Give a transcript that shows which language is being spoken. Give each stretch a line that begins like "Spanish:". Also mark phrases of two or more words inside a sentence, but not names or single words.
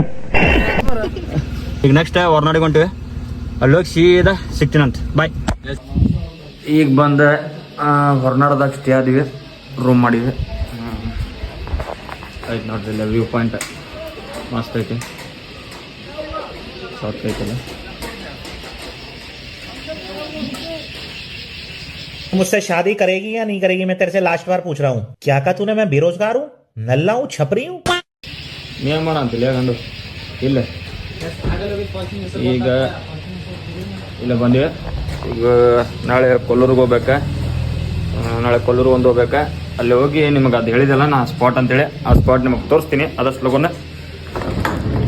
Kannada: ಈಗ ನೆಕ್ಸ್ಟ್ ಹೊರನಾಡಿಗೆ ಹೊಂಟಿವಿ ಅಲ್ಲಿ ಹೋಗಿ ಸೀದಾ ಸಿಗ್ತೀನಂತ ಬಾಯ್. ಈಗ ಬಂದು ಹೊರನಾಡದಾಗ ಸ್ಟೇ ಆದಿವಿ ರೂಮ್ ಮಾಡಿದ್ವಿ ಆಯ್ತು ನೋಡ್ರಿ ಇಲ್ಲ
English: view point
Kannada: ಮಸ್ತ್ ಐತಿ ಸಾಕ್ ಐತಲ್ಲ.
Hindi: मुझसे शादी करेगी या नहीं करेगी मैं तेरे से लास्ट बार पूछ रहा हूँ. क्या कहा तूने मैं बेरोजगार हूँ, नल्ला हूँ, छपरी हूँ?
Kannada: ನೀನು ಮಾಡ ಅಂತಿಲ್ಲ ಗಂಡು ಇಲ್ಲ ಈಗ ಇಲ್ಲ ಬಂದಿವೆ. ಈಗ ನಾಳೆ ಕೊಲ್ಲೂರಿಗೆ ಹೋಗ್ಬೇಕಾ, ನಾಳೆ ಕೊಲ್ಲೂರಿಗೆ ಒಂದು ಹೋಗ್ಬೇಕಾ. ಅಲ್ಲಿ ಹೋಗಿ ನಿಮಗೆ ಅದು ಹೇಳಿದಲ್ಲ ನಾ ಸ್ಪಾಟ್ ಅಂತೇಳಿ ಆ ಸ್ಪಾಟ್ ನಿಮಗೆ ತೋರಿಸ್ತೀನಿ ಆದಷ್ಟು ಲಗುನ.